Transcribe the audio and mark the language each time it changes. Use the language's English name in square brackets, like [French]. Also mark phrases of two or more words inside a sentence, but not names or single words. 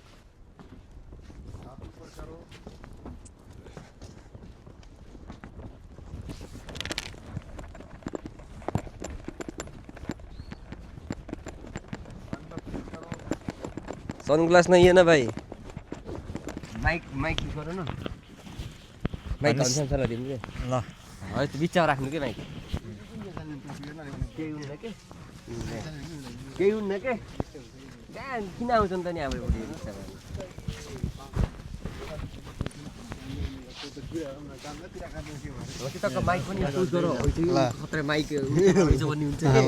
[Hindi] सनग्लास नहीं है ना भाई? [English] mic use [Hindi] करो ना। [Nepali] माइक घनश्याम सरलाई दिनु के ल है त्यो बिचमा राख्नु के माइक केही हुन्न के कहाँ किन आउँछन् त नि हाम्रो माइक पनि युज गर खतरा माइक भन्ने हुन्छ